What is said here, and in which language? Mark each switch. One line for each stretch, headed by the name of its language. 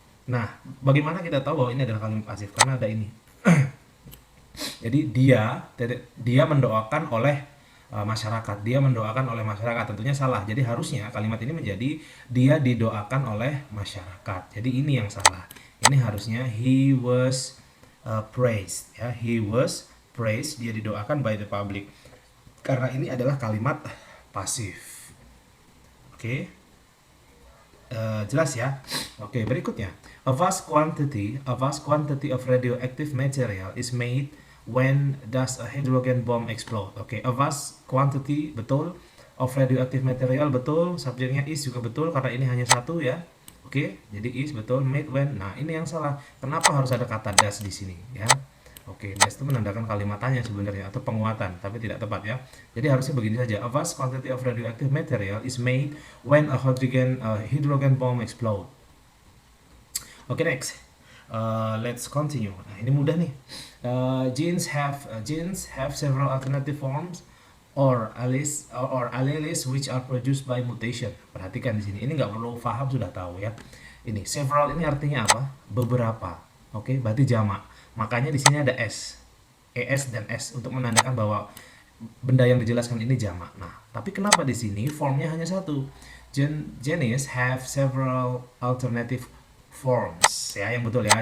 Indonesian: Nah, bagaimana kita tahu bahwa ini adalah kalimat pasif? Karena ada ini. Jadi dia mendoakan oleh masyarakat, tentunya salah. Jadi harusnya kalimat ini menjadi dia didoakan oleh masyarakat. Jadi ini yang salah. Ini harusnya
English: he was praised,
Indonesian: ya.
English: He was praised,
Indonesian: dia didoakan
English: by the public.
Indonesian: Karena ini adalah kalimat pasif. Oke. Jelas ya. Oke, berikutnya.
English: A vast quantity of radioactive material is made when does a hydrogen bomb explode? Oke, a vast quantity, betul. Of radioactive material, betul.
Indonesian: Subjeknya is juga betul karena ini hanya satu, ya. Oke, jadi is betul. Made when. Nah, ini yang salah. Kenapa harus ada kata does di sini, ya? Oke, does itu menandakan kalimat tanya sebenarnya atau penguatan, tapi tidak tepat, ya. Jadi harusnya begini saja.
English: A vast quantity of radioactive material is made when a hydrogen bomb explode. Oke, next. Let's continue.
Indonesian: Nah, ini mudah nih.
English: Genes have several alternative forms or alleles which are produced by mutation.
Indonesian: Perhatikan di sini. Ini nggak perlu paham, sudah tahu, ya. Ini several ini artinya apa? Beberapa. Oke, berarti jamak. Makanya di sini ada s, es dan s untuk menandakan bahwa benda yang dijelaskan ini jamak. Nah, tapi kenapa di sini formnya hanya satu?
English: Genes have several alternative forms,
Indonesian: ya, yang betul, ya.